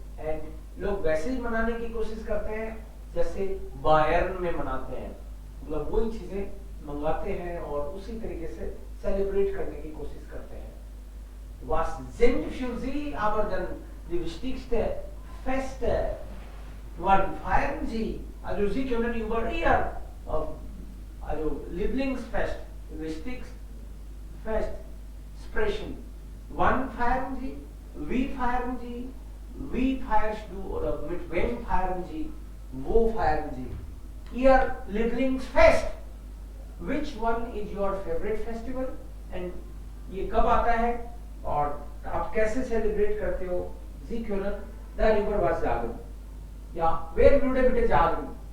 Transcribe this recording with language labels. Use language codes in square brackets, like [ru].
[hi] And लोग वैसे ही मनाने की कोशिश करते हैं जैसे बायर्न में मनाते हैं, मतलब वही चीजें मंगाते हैं और उसी तरीके से सेलिब्रेट करने की कोशिश करते हैं. [de] Was sind für Sie aber dann die wichtigste Feste? Wann feiern Sie? Also Sie können über Ihr also Lieblingsfest, wichtigste Fest sprechen. Wann feiern Sie? Wie feiern Sie? Wie feierst du oder mit wem feiern Sie? Wo feiern Sie? Ihr Lieblingsfest. [en] Which one is your favorite festival? [hi] And ये कब आता है और आप कैसे celebrate करते हो? [de] Sie können darüber was sagen. Ja, wer würde bitte sagen?